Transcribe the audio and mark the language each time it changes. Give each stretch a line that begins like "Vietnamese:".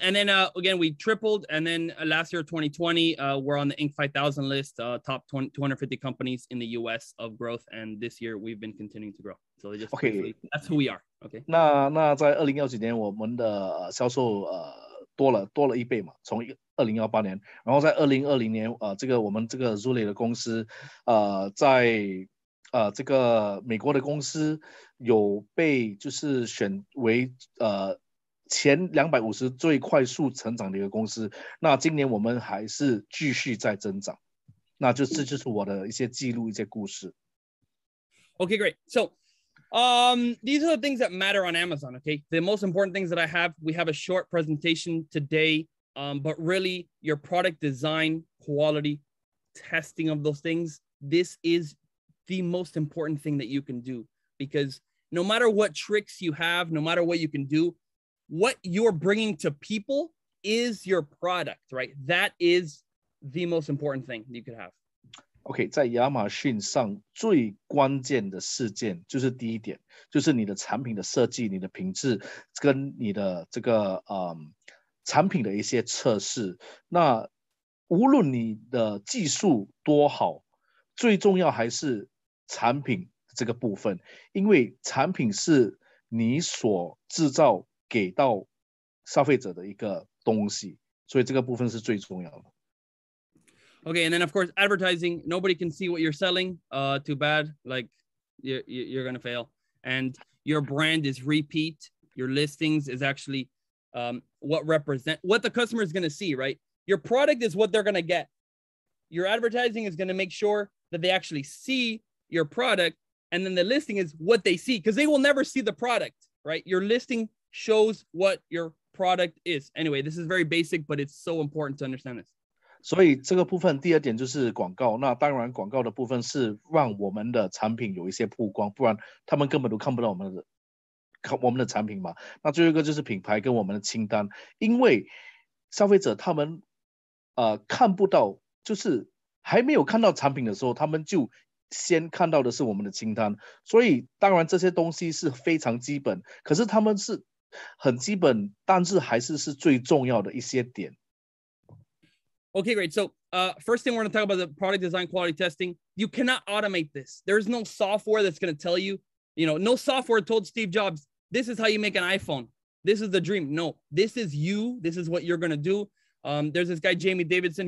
English: And then again, we tripled. And then last year, 2020, we're on the Inc. 5000 list, top 250 companies in the US of growth. And this year, we've been continuing to grow. So just briefly, that's who we are. Okay.
Chinese: 那在2019年，我们的销售多了1倍嘛，从2018年，然后在2020年，我们这个 Zulay 的公司，在这个美国的公司有被就是选为前250最快速成长的一个公司。那今年我们还是继续在增长。那这就是我的一些记录，一些故事。
English: Okay, great. So these are the things that matter on Amazon, okay? The most important things that we have a short presentation today, but really your product design, quality, testing of those things, this is the most important thing that you can do, because no matter what tricks you have, no matter what you can do, what you're bringing to people is your product, right? That is the most important thing you could have.
Chinese: OK， 在亚马逊上最关键的事件就是第一点，就是你的产品的设计、你的品质跟你的这个产品的一些测试。那无论你的技术多好，最重要还是产品这个部分，因为产品是你所制造给到消费者的一个东西，所以这个部分是最重要的。
English: Okay, and then of course, advertising, nobody can see what you're selling. Too bad, like you're gonna fail. And your brand is repeat. Your listings is actually what the customer is gonna see, right? Your product is what they're gonna get. Your advertising is gonna make sure that they actually see your product, and then the listing is what they see, because they will never see the product, right? Your listing shows what your product is. Anyway, this is very basic, but it's so important to understand this.
Chinese: 所以这个部分第二点就是广告，那当然广告的部分是让我们的产品有一些曝光，不然他们根本都看不到我们的产品嘛。那最后一个就是品牌跟我们的清单，因为消费者他们看不到，就是还没有看到产品的时候，他们就先看到的是我们的清单，所以当然这些东西是非常基本，可是他们是很基本，但是还是最重要的一些点。
English: Okay, great. So first thing we're going to talk about the product design quality testing. You cannot automate this. There's no software that's going to tell you, no software told Steve Jobs, this is how you make an iPhone. This is the dream. No, this is you. This is what you're going to do. There's this guy, Jamie Davidson.